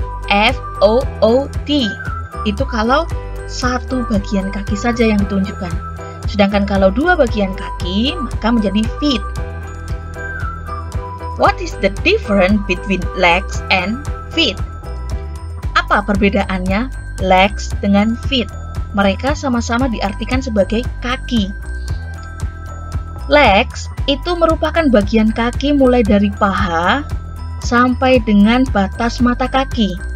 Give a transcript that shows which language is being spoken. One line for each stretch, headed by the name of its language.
Indonesian: F-O-O-T. Itu kalau satu bagian kaki saja yang ditunjukkan. Sedangkan kalau dua bagian kaki, maka menjadi feet.
English: What is the difference between legs and feet?
Indonesian: Apa perbedaannya legs dengan feet? Mereka sama-sama diartikan sebagai kaki. Legs itu merupakan bagian kaki mulai dari paha sampai dengan batas mata kaki.